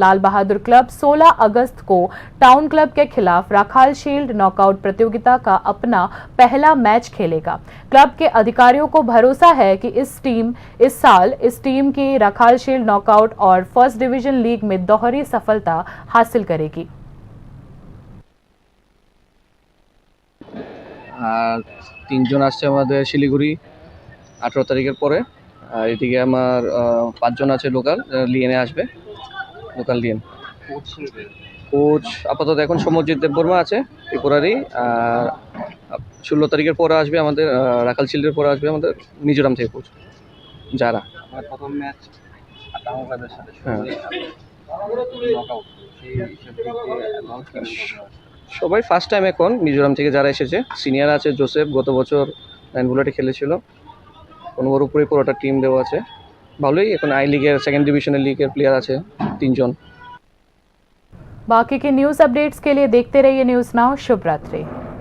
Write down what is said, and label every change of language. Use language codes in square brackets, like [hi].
[hi] Lal Bahadur club 16 अगस्त को town club के खिलाफ राखाल शील्ड नॉकआउट प्रतियोगिता का अपना पहला मैच खेलेगा। क्लब के अधिकारियों को भरोसा है कि इस साल इस टीम की राखाल शील्ड नॉकआउट और फर्स्ट डिवीजन लीग में दोहरी सफलता हासिल करेगी। [bn] 3 জন আসছে আমাদের শিলিগুড়ি 18 তারিখের পরে, আর এদিকে আমার 5 জন আছে লোকাল, লিয়েনে আসবে, লোকাল লিয়েন। কোচ আপাতত এখন সমরজিৎ দেববর্মা আছে ত্রিপুরারই, আর 16 তারিখের পরে আসবে আমাদের রাখাল শিল্ডের পরে আসবে আমাদের মিজোরাম থেকে কোচ যারা। প্রথম ম্যাচ সবাই ফার্স্ট টাইম এখন মিজোরাম থেকে যারা এসেছে। সিনিয়র আছে জোসেফ, গত বছর 9 বুলেটে খেলেছিল। 15 উপরে পুরোটা টিম দেওয়া আছে, ভালোই। এখন আই লিগের সেকেন্ড ডিভিশনের লিগের প্লেয়ার আছে 3 জন। [hi] बाकी के न्यूज अपडेट्स के लिए देखते रहिए न्यूज़ नाउ। शुभ रात्रि।